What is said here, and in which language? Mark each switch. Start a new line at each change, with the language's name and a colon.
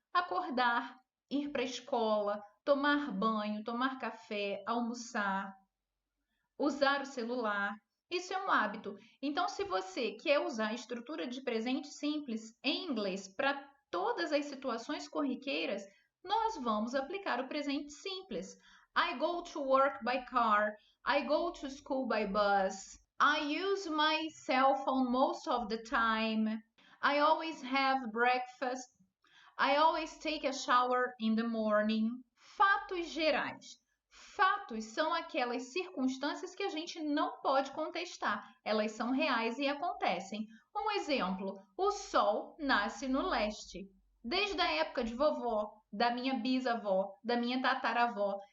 Portuguese: Acordar, ir para a escola, tomar banho, tomar café, almoçar, usar o celular. Isso é um hábito. Então, se você quer usar a estrutura de presente simples em inglês para todas as situações corriqueiras, nós vamos aplicar o presente simples.
English: I go to work by car. I go to school by bus. I use my cell phone most of the time. I always have breakfast. I always take a shower in the morning.
Portuguese: Fatos gerais. Fatos são aquelas circunstâncias que a gente não pode contestar. Elas são reais e acontecem. Um exemplo: o sol nasce no leste. Desde a época de vovó, da minha bisavó, da minha tataravó.